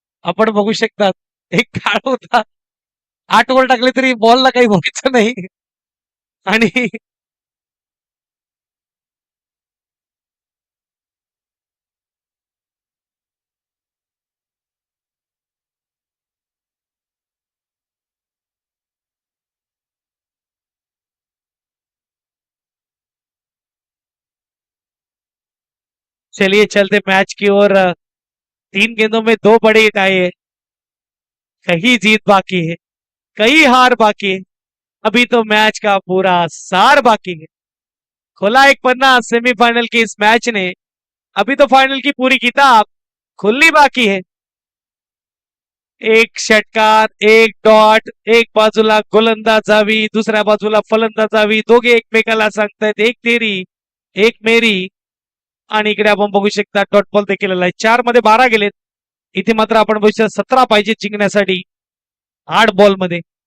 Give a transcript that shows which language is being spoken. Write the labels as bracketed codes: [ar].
[mr] आपण बघू शकतात एक काळ होता 8 ओव्हर टाकले तरी बॉलला काही व्हायचं नाही आणि [hi] चलिए चलते मैच की ओर. 3 गेंदों में 2 बड़े आए, कहीं जीत बाकी है, कहीं हार बाकी है, अभी तो मैच का पूरा सार बाकी है. खुला एक पन्ना सेमीफाइनल की इस मैच ने, अभी तो फाइनल की पूरी किताब खुलनी बाकी है. [mr] एक षटकार, एक डॉट, एक बाजूला गोलंदाजावी, दुसऱ्या बाजूला फलंदाजावी, दोघे एकमेकाला सांगतायत [hi] एक तेरी एक मेरी. [mr] आणि इकडे आपण बघू शकता डॉट बॉल देखील आलाय. 4 मध्ये 12 गेलेत. इथे मात्र आपण बघू शकता 17 पाहिजे जिंकण्यासाठी 8 बॉल मध्ये.